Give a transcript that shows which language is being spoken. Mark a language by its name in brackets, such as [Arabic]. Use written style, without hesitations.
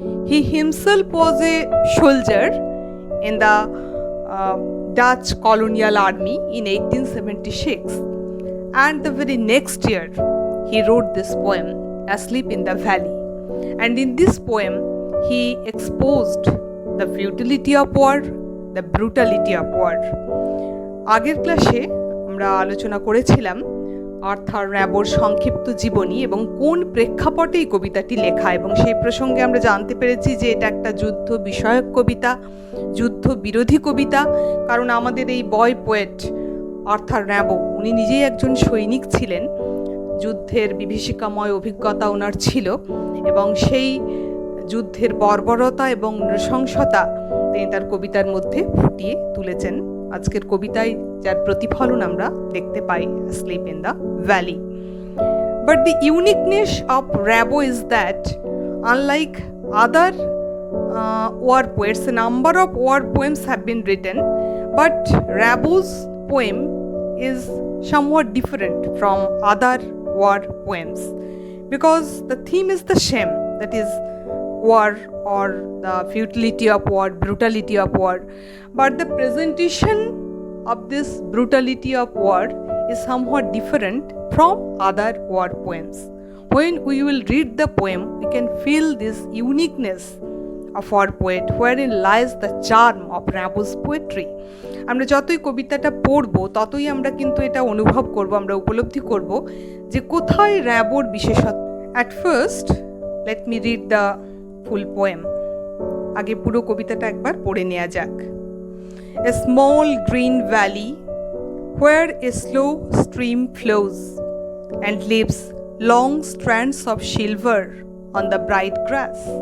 [English] He himself was a soldier in the Dutch colonial army in 1876. And the very next year, he wrote this poem, Asleep in the Valley. And in this poem, he exposed the futility of war, the brutality of war. [Bangla] আগের ক্লাসে আমরা আলোচনা করেছিলাম Arthur র্যাবোর সংক্ষিপ্ত জীবনী এবং কোন প্রেক্ষাপটে এই কবিতাটি লেখা, এবং সেই প্রসঙ্গে আমরা জানতে পেরেছি যে এটা একটা যুদ্ধ বিষয়ক কবিতা, যুদ্ধ বিরোধী কবিতা। কারণ আমাদের এই বয় পোয়েট আর্থার র্যাবো, উনি নিজেই একজন সৈনিক ছিলেন, যুদ্ধের বিভীষিকাময় অভিজ্ঞতা ওনার ছিল এবং সেই যুদ্ধের বর্বরতা এবং নৃশংসতা তিনি তার কবিতার মধ্যে ফুটিয়ে তুলেছেন। আজকের কবিতায় যার প্রতিফলন আমরা দেখতে পাই, Asleep in the Valley. [English] But the uniqueness of Rimbaud is that unlike other war poets, a number of war poems have been written, but Rimbaud's poem is somewhat different from other war poems because the theme is the same, that is war or the futility of war, brutality of war, but the presentation of this brutality of war is somewhat different from other war poems. When we will read the poem, we can feel this uniqueness of our poet, wherein lies the charm of Rimbaud's poetry. [Bangla] আমরা যতই কবিতাটা পড়বো ততই আমরা কিন্তু এটা অনুভব করব, আমরা উপলব্ধি করব যে কোথায় র্যাবোর বিশেষত্ব। [English] At first, let me read the full poem. আগে পুরো কবিতাটা একবার পড়ে নেওয়া যাক। A small green valley where a slow stream flows and leaves long strands of silver on the bright grass.